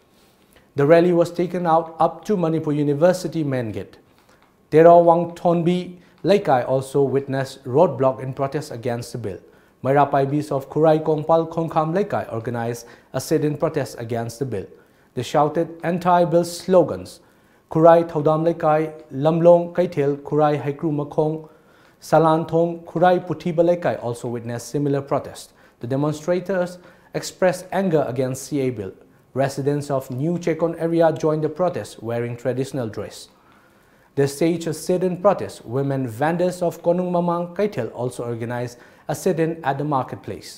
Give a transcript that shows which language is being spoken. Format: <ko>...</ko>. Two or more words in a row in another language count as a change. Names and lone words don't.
<en>The rally was taken out up to Manipur University main gate. Terawang Thonbi Laikai also witnessed roadblock in protest against the bill. Mairapaibis of Kurai Kongpal Kongkham Laikai organized a sit-in protest against the bill. They shouted anti-bill slogans. Kurai Thaudam Laikai, Lamlong Kaithel, Kurai Haikru Makhong, Salanthong, Kurai Puthiba Laikai also witnessed similar protests. The demonstrators expressed anger against CA bill. Residents of New Chekon area joined the protest wearing traditional dress. They staged a sit-in protest. Women vendors of Konung Mamang Kaithel also organized a sit-in at the marketplace.</en>